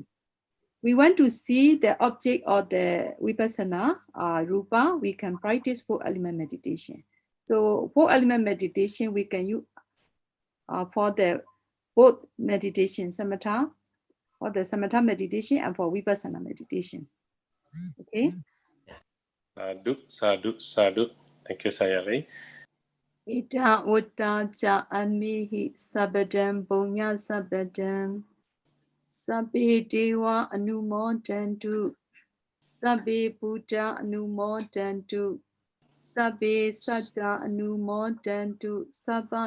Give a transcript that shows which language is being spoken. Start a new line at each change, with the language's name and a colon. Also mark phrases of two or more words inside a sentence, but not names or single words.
English: We want to see the object of the vipassana, rupa, we can practice 4-element meditation. So 4-element meditation, we can use for the both meditation, samatha, for the samatha meditation and for vipassana meditation. Okay?
Pali: Sadhu, sadhu, sadhu.
English: Thank you, Sayalay.
Pali: Ita uta cha amihi sabadam punya sabadam sabbe deva anumodantu sabbe buddha anumodantu sabbe satta anumodantu sabba